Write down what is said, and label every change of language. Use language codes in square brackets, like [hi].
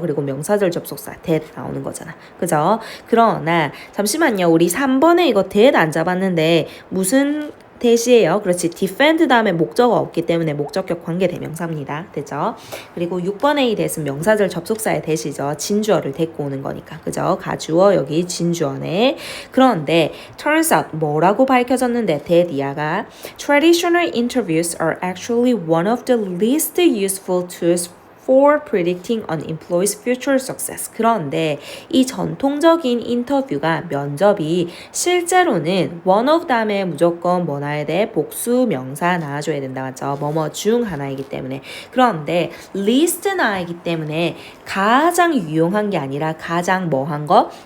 [ko] 그리고 명사절 접속사 that 나오는 거잖아, 그죠? 그러나 잠시만요, 우리 3번에 이거 that 안 잡았는데 무슨 대시예요? 그렇지, defend 다음에 목적어 없기 때문에 목적격 관계 대명사입니다, 됐죠? 그리고 6번에 이 that은 명사절 접속사의 that이죠. 진주어를 데리고 오는 거니까, 그죠? 가주어 여기 진주어네. [en] 그런데 turns out, [ko] 뭐라고 밝혀졌는데 [en] that [ko] 이하가 [en] traditional interviews are actually one of the least useful tools for predicting an employee's future success. [ko] 그런데 이 전통적인 인터뷰가, 면접이 실제로는 one of 다음에 무조건 뭐 나와야 돼? 복수 명사 나와줘야 된다, 맞죠? 뭐뭐 중 하나이기 때문에. 그런데 least 나이기 때문에 가장 유용한 게 아니라 가장 뭐한 거?